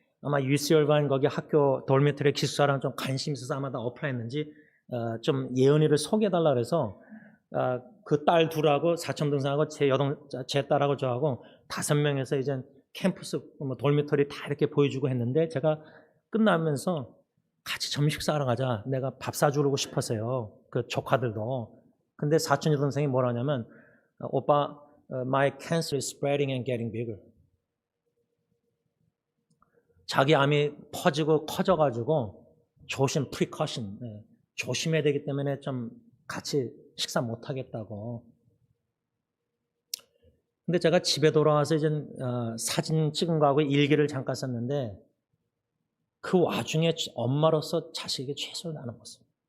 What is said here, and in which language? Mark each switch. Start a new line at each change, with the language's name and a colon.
Korean: 아마 UC 얼반 거기 학교 돌미터리 기숙사랑 좀 관심 있어서 아마 다 어플라이했는지 좀 예은이를 소개해달라 그래서 그 딸 둘하고 사촌 동생하고 제 딸하고 저하고 5명에서 이제 캠퍼스 뭐 돌미터리 다 이렇게 보여주고 했는데 제가 끝나면서 같이 점심 식사하러 가자. 내가 밥 사주고 싶었어요. 그 조카들도. 근데 사촌 여동생이 뭐라 하냐면 오빠,
English: my cancer is spreading and getting bigger.
Korean: 자기 암이 퍼지고 커져가지고 조심, precaution. 조심해야 되기 때문에 좀 같이 식사 못 하겠다고. 근데 제가 집에 돌아와서 이제 사진 찍은 거하고 일기를 잠깐 썼는데 그 와중에 엄마로서 자식에게 최선을 다하는 모습.